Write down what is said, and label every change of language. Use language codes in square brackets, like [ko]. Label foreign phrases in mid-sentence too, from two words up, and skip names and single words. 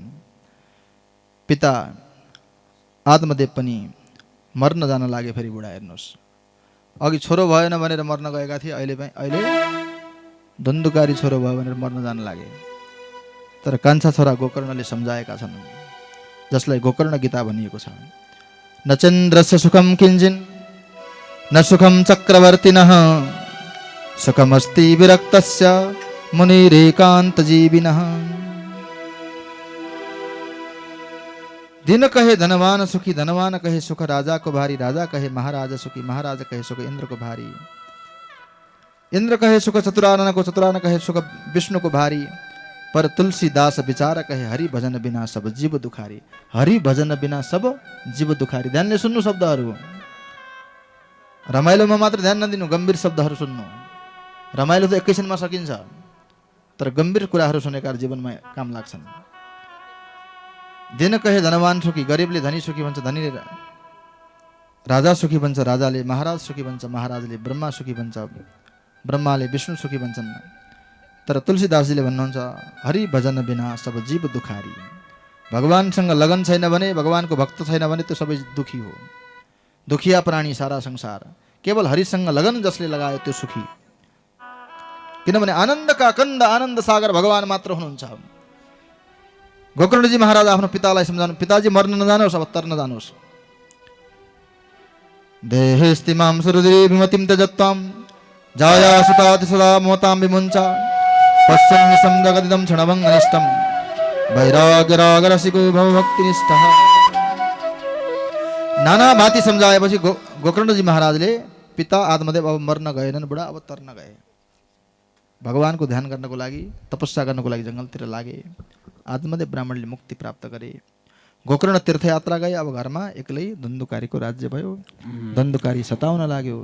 [ne] पिता आत्मदेव पनि मर्न जान लागे। फेरि बुढा हेर्नुहोस्, अघि छोरो भएन भनेर मर्न गएका थिए, अहिले धन्धुकारी छोरो भयो भनेर मर्न जान लागे। तर कान्छा छोरा गोकर्णले सम्झाएका छन्, जसलाई गोकर्ण गीता भनिएको छ। [sa] न चन्द्रस्य सुखम किञ्चिन् न सुखम चक्रवर्तिनः, सुखमस्ति विरक्तस्य मुनिरेकान्तजीविनः। [hi] दिन कहे धनवान सुखी, धनवान कहे सुख राजा को भारी, राजा कहे महाराज सुखी, महाराज कहे सुख इंद्र को भारी। इंद्र कहे सुख चतुरानन को, चतुरानन कहे सुख विष्णु को भारी। पर तुलसीदास विचार कहे हरि भजन बिना सब जीव दुखारी। हरि भजन बिना सब जीव दुखारी। [ne] ध्यानले सुन्नु शब्दहरू। रमाइलोमा मात्र ध्यान नदिनु, गम्भीर शब्दहरू सुन्नु। रमाइलो त एकैछिनमा सकिन्छ, तर गम्भीर कुराहरू सुनेका जीवनमा काम लाग्छन्। [hi] दिन कहे धनवान सुखी, [ne] गरिबले धनी सुखी भन्छ, धनीले राजा सुखी भन्छ, राजाले महाराज सुखी भन्छ, महाराजले ब्रह्मा सुखी भन्छ, ब्रह्माले विष्णु सुखी भन्छन्। तर तुलसीदासजीले भन्नुहुन्छ [hi] हरि भजन बिना सब जीव दुखारी। [ne] भगवानसँग लगन छैन भने, भगवानको भक्त छैन भने त्यो सबै दुखी हो। [hi] दुखिया प्राणी सारा संसार। [ne] केवल हरिसँग लगन जसले लगायो त्यो सुखी। किनभने आनन्दका कन्द आनन्द सागर भगवान मात्र हुनुहुन्छ। गोकर्णजी महाराज आफ्नो पितालाई सम्झाउनु, पिताजी मर्न नजानुहोस्, अब तर्न जानुहोस्। [sa] देहेस्तिमां सुहृदि विमतिं त्यजत्वां जाया सुताति सदा मोतां विमुञ्चा पश्यन्निशं जगदिदं क्षणभङ्ग अनिष्टं वैराग्यरागरसिको भवभक्तिनिष्ठः। [ne] नाना भाँति सम्झाएपछि गोकर्णजी महाराजले पिता आत्मदेव अब मर्न गएनन्, बुढा अब तर्न गए। भगवानको ध्यान गर्नको लागि, तपस्या गर्नको लागि जङ्गलतिर लागे। आत्मदेव ब्राह्मणले मुक्ति प्राप्त गरे। गोकर्ण तीर्थयात्रा गए। अब घरमा एक्लै धन्धुकारीको राज्य भयो। धन्धुकारी सताउन लाग्यो।